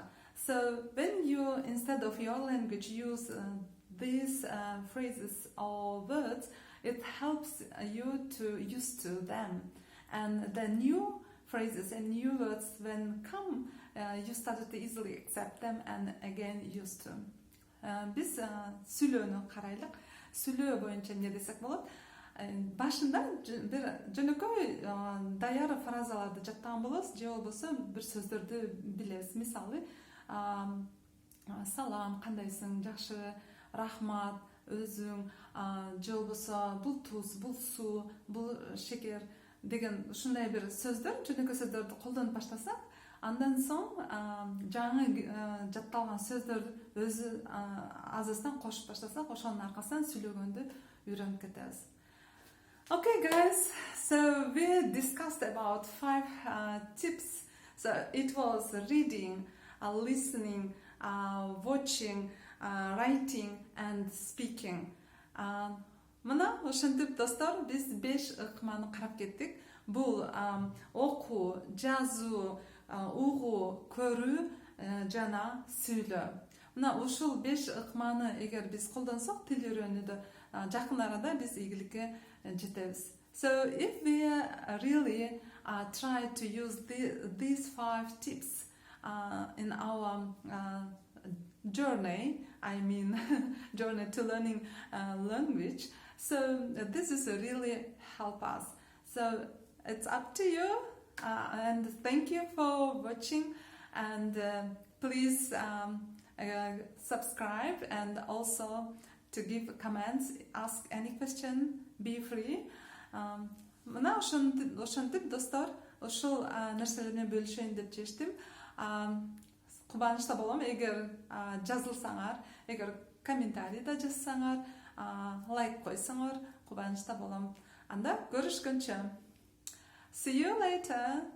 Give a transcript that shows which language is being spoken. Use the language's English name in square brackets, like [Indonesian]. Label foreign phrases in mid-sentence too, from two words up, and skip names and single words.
[English] So when you, instead of your language, use these phrases or words, it helps you to used to them. And the new phrases and new words when come, you started to easily accept them and again used to. [Kyrgyz] Biz сүйлөөнү карайлык. Сүйлөө боюнча эмне десек болот? Башында бир жөнөкөй даяр фразаларды жаттаган болосуз, же болбосо бир сөздөрдү билебиз. Мисалы, салам, кандайсың, жакшы, рахмат, өзүң, же болбосо бул туз, бул суу, бул шекер деген ушундай бир сөздөр, жөнөкөй сөздөрдү колдонуп баштасак, андан соң жаңы жатталган сөздөрдү өзү азысынан кошуп баштасак, ошонун аркасынан сүйлөгөндү үйрөнүп кетебиз. [English] Okay, guys, so we discussed about 5 tips. So it was reading, listening, watching, writing and speaking. [Kyrgyz] Мына ошентип достор, биз 5 ыкманы карап кеттик. Бул окуу, жазуу, угуу, көрүү жана сүйлөө. Мына ушул 5 ыкманы эгер биз колдонсок, тил үйрөнүүдө жакын арада биз ийгиликке жетебиз. [English] So if we really try to use these 5 tips in our journey, I mean journey to learning language, so this is really help us. So it's up to you, and thank you for watching, and please subscribe, and also to give comments, ask any question, be free. [Kyrgyz] Мына ошентип достор, ошол нерселерди бөлүшөйүн деп чечтим. Кубанычта болом эгер жазылсаңар, эгер комментарий да жазсаңар, лайк койсоңор, кубанычта болом. Анда көрүшкөнчө. [English] See you later.